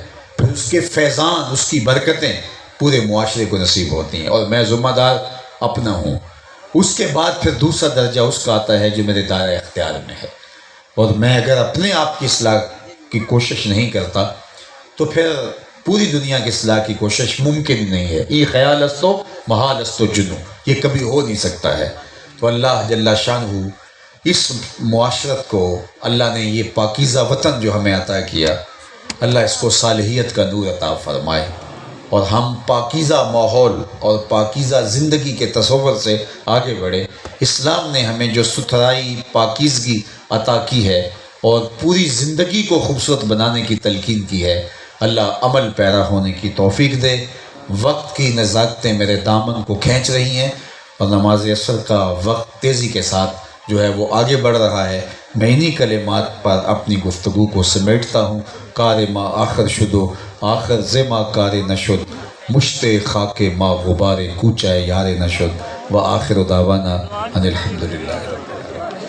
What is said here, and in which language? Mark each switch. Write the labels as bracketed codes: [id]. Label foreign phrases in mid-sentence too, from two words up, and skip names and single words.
[ur] پھر اس کے فیضان، اس کی برکتیں پورے معاشرے کو نصیب ہوتی ہیں، اور میں ذمہ دار اپنا ہوں. اس کے بعد پھر دوسرا درجہ اس کا آتا ہے جو میرے دائرہ اختیار میں ہے. اور میں اگر اپنے آپ کی اصلاح کی کوشش نہیں کرتا تو پھر پوری دنیا کی اصلاح کی کوشش ممکن نہیں ہے. [fa] ای خیال استو محال استو جنو، [ur] یہ کبھی ہو نہیں سکتا ہے. تو اللہ جل شانہ اس معاشرت کو، اللہ نے یہ پاکیزہ وطن جو ہمیں عطا کیا، اللہ اس کو صالحیت کا نور عطا فرمائے، اور ہم پاکیزہ ماحول اور پاکیزہ زندگی کے تصور سے آگے بڑھے. اسلام نے ہمیں جو ستھرائی، پاکیزگی عطا کی ہے اور پوری زندگی کو خوبصورت بنانے کی تلقین کی ہے، اللہ عمل پیرا ہونے کی توفیق دے. وقت کی نزاکتیں میرے دامن کو کھینچ رہی ہیں، اور نماز عصر کا وقت تیزی کے ساتھ جو ہے وہ آگے بڑھ رہا ہے. میں انہی کلمات پر اپنی گفتگو کو سمیٹتا ہوں. [fa] کار ما آخر شدو آخر زما کار نشد، مشت خاک ما غبار کوچہ یار نشد، [ar] و آخر دعوانا ان الحمدللہ.